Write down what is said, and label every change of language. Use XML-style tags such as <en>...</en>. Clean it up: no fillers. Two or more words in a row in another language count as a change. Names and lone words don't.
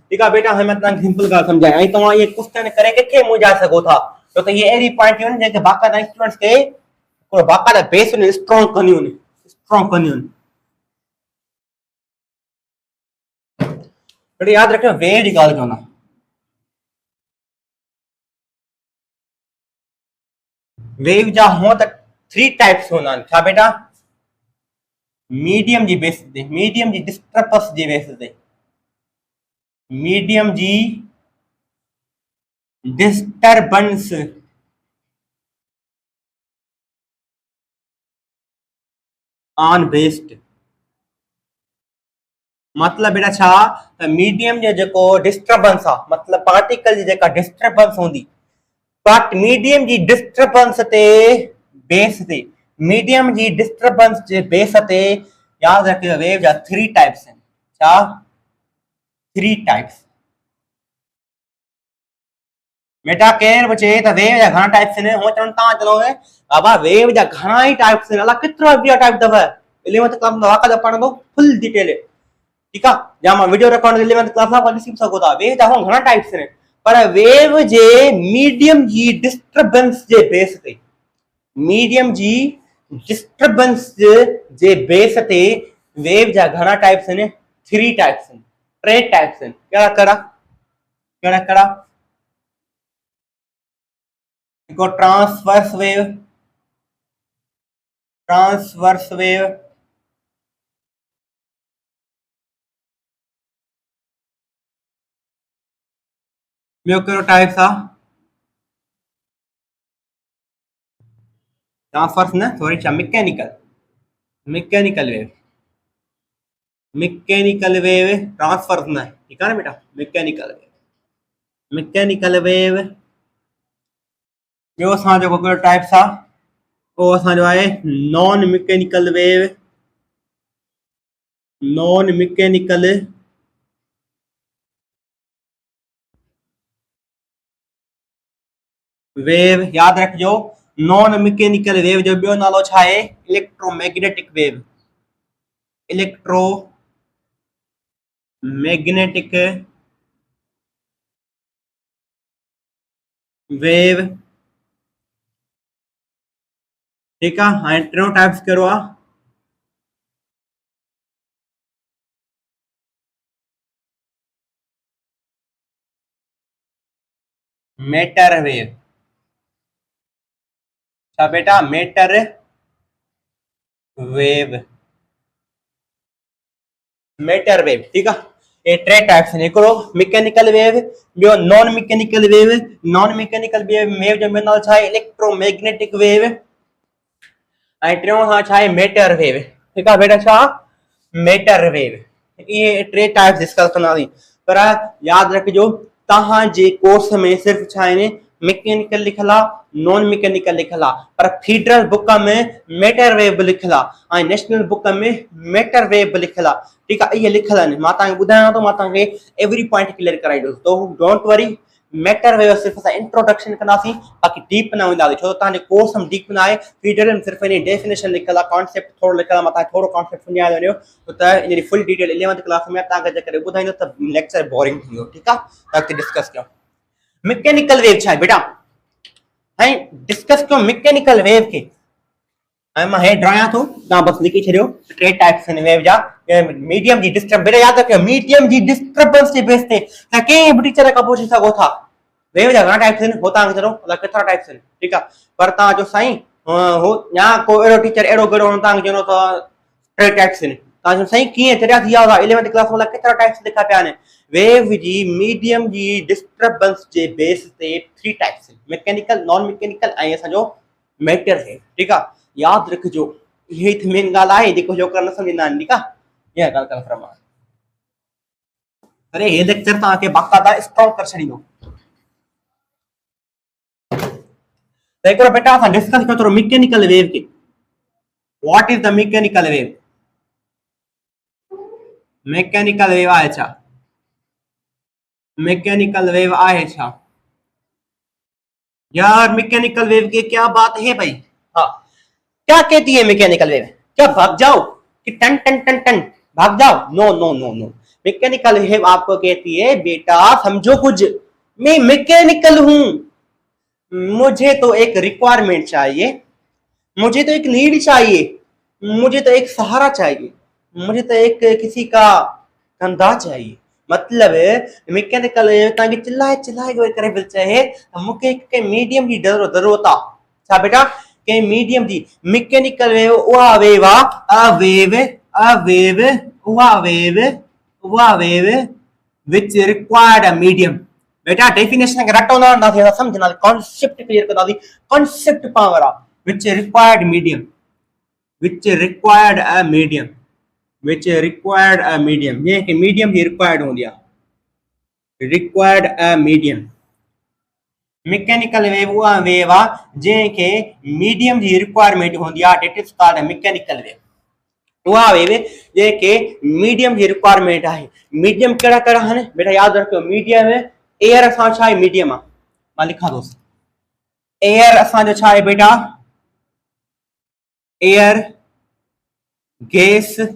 <sd>ठीकु आहे बेटा, हाणे मां तव्हांखे सिंपल ॻाल्हि सम्झायां, ऐं तव्हां इहे क्वेश्चन करे कंहिंखे मुंझाए सघो था, छो त इहे अहिड़ी पॉइंटियूं आहिनि जेके बाक़ाइदा स्टूडेंट्स खे बाक़ाइदा</sd> <en>base strong</en> <sd>कंदियूं आहिनि, स्ट्रॉन्ग कंदियूं आहिनि। बेटा यादि रखियो, वेव जी ॻाल्हि चवंदा, वेव जा हुअं त 3 टाइप्स हूंदा आहिनि। छा बेटा? मीडियम जी बेस ते, मीडियम जी डिस्टर्बेंस जी बेस ते, मीडियम जी</sd> <en>disturbance on based.</en> <sd>मतलब बेटा छा? त मीडियम जो जेको डिस्टर्बेंस आहे, मतलब पार्टिकल जी जेका डिस्टर्बेंस हूंदी, बट मीडियम जी डिस्टर्बेंस ते बेस ते, मीडियम जी डिस्टर्बेंस जे बेस ते, याद रखियो, वेव जा 3 टाइप्स आहिनि। छा? 3 टाइप्स। बेटा केर बि चए त वेव जा घणा टाइप्स आहिनि, हूअं चवनि तव्हां चलो बाबा वेव जा घणा ई टाइप्स आहिनि, अलाए केतिरा ॿिया टाइप अथव। 11th क्लास में वाक़ई पढ़ंदो</sd> <en>full detail.</en> <sd>ठीकु आहे। या मां</sd> <en>video record 11th class</en> <sd>में ॾिसी सघो था। वेव जा घणा टाइप्स आहिनि, पर वेव जे मीडियम जी डिस्टर्बेंस जे बेस ते मीडियम जी डिस्टर्बेंस जे बेस ते वेव जा घणा टाइप्स आहिनि 3 टाइप्स आहिनि 3 टाइप्स आहिनि कहिड़ा कहिड़ा कहिड़ा कहिड़ा हिकु</sd> <en>transverse wave</en> <sd>ॿियो कहिड़ो टाइप्स आहे ट्रांसवर्स न सॉरी छा</sd> <en>mechanical wave transfer</en> <sd>न</sd> <ur>ٹھیک ہے نا</ur> <sd>बेटा</sd> <en>mechanical wave</en> <sd>ॿियो असांजो कहिड़ो टाइप्स आहे पोइ असांजो आहे</sd> <en>non mechanical</en> <sd>वेव याद रखिजो</sd> <en>non mechanical wave</en> <sd>जो ॿियो नालो छा आहे इलेक्ट्रोमैग्नेटिक वेव</sd> <ur>ٹھیک ہے</ur> <sd>हाणे टियों टाइप्स कहिड़ो आहे</sd> <en>matter wave</en> <sd>छा बेटा</sd> <en>matter wave</en> <ur>ٹھیک ہے یہ</ur> <sd>3 टाइप्स आहिनि हिकिड़ो</sd> <en>mechanical wave</en> <sd>ॿियो</sd> <en>non mechanical wave</en> <sd>जो ॿियो नालो छा आहे</sd> <en>electromagnetic wave</en> <sd>ऐं टियों असां छा आहे</sd> <en>matter wave</en> <sd>ठीक आहे बेटा छा</sd> <en>matter wave</en> <sd>इहे 3 टाइप्स डिस्कस कंदासीं पर याद रखिजो तव्हांजे कोर्स में सिर्फ़ छा आहिनि मैकेनिकल लिखल आहे</sd> <en>non mechanical</en> <sd>लिखल आहे पर</sd> <en>federal book</en> <sd>में</sd> <en>matter wave</en> <sd>लिखल आहे ऐं</sd> <en>national book</en> <sd>में</sd> <en>matter wave</en> <sd>लिखल आहे</sd> <ur>ٹھیک ہے یہ</ur> <sd>लिखल आहिनि मां तव्हांखे ॿुधायां थो मां तव्हांखे</sd> <en>every point clear</en> <sd>कराईंदुसि</sd> <en>so don't worry matter wave</en> <sd>सिर्फ़ असां इंट्रोडक्शन कंदासीं बाक़ी डीप न वेंदासीं छो त तव्हांजे कोर्स में डीप न आहे फेडरल में सिर्फ़ इन डेफिनेशन लिखल आहे कॉन्सेप्ट थोरो लिखल आहे मां तव्हांखे थोरो कॉन्सेप्ट सम्झाए वञो त</sd> <en>in full detail</en> <sd>11th क्लास में तव्हांखे जेकॾहिं ॿुधाईंदो त</sd> <en>lecture boring</en> <sd>थींदो ठीक आहे त अॻिते डिस्कस कयूं</sd> <en>mechanical wave</en> <sd>छा आहे बेटा ऐं डिस्कस कयूं</sd> <en>mechanical wave</en> <sd>खे मां हे ड्रायां थो तव्हां बस लिखी छॾियो 3 टाइप्स आहिनि वेव जा मीडियम जी डिस्टर्ब बेटा याद रखियो मीडियम जी डिस्टर्बेंस जे बेस ते तव्हां कंहिं बि टीचर खां पुछी सघो था वेव जा घणा टाइप्स आहिनि हो तव्हांखे चयो अलाए केतिरा टाइप्स आहिनि ठीक आहे पर तव्हां जो साईं हो या को अहिड़ो टीचर अहिड़ो कहिड़ो तव्हांखे चवंदो त 3 टाइप्स आहिनि तव्हां साईं कीअं चरिया थी विया हुआ 11th क्लास में केतिरा टाइप्स लिखा पिया आहिनि वेव जी मीडियम जी डिस्टर्बेंस जे बेस ते 3 टाइप्स आहिनि</sd> <en>mechanical non mechanical</en> <sd>ऐं असांजो</sd> <en>matter wave</en> <sd>ठीक आहे याद रखिजो ये मेन ॻाल्हि आहे जेको छोकिरा न सम्झंदा आहिनि ठीक आहे इहा ॻाल्हि कंफर्म आहे अरे हे लेक्चर तव्हांखे बाक़ायदा स्ट्रॉन्ग करे छॾींदो त हिकिड़ो बेटा असां डिस्कस कयो थोरो</sd> <en>mechanical wave</en> <sd>खे</sd> <en>what is the mechanical wave mechanical wave</en> <sd>आहे छा</sd> <en>mechanical wave</en> <sd>आहे छा यार</sd> <en>mechanical wave</en> <sd>की</sd> <ur>کیا بات ہے بھائی ہاں کیا کہتی ہے</ur> <en>mechanical wave</en> <ur>کیا بھاگ جاؤ کہ ٹن ٹن ٹن ٹن بھاگ جاؤ</ur> <en>no no no no mechanical wave</en> <ur>آپ کو کہتی ہے بیٹا سمجھو کچھ میں مکینیکل ہوں مجھے تو ایک ریکوائرمنٹ چاہیے مجھے تو ایک نیڈ چاہیے مجھے تو ایک سہارا چاہیے مجھے تو ایک کسی کا کندھا چاہیے</ur> <sd>मतलब मैकेनिकल तव्हांखे चिल्लाए करे पियो चए त मूंखे कंहिं मीडियम जी ज़रूरत आहे छा बेटा कंहिं मीडियम जी मैकेनिकल वेव उहा वेव आहे उहा वेव</sd> <en>which required a medium</en> <sd>बेटा डेफिनेशन खे रटो न वणंदासीं असां सम्झंदासीं</sd> <en>concept clear</en> <sd>कंदासीं</sd> <en>concept power</en> <sd>आहे</sd> <en>which required</en> <sd>मीडियम जंहिंखे मीडियम जी रिक्वायर्ड हूंदी आहे</sd> <en>required a medium mechanical wave</en> <sd>उहा वेव आहे जंहिंखे मीडियम जी रिक्वायरमेंट हूंदी आहे</sd> <en>that is called mechanical wave</en> <sd>उहा वेव जंहिंखे मीडियम जी रिक्वायरमेंट आहे मीडियम कहिड़ा कहिड़ा आहिनि बेटा यादि रखियो</sd> <en>medium air</en> <sd>असां छा आहे मीडियम आहे मां लिखां थो एयर असांजो छा आहे बेटा</sd> <en>air gas</en>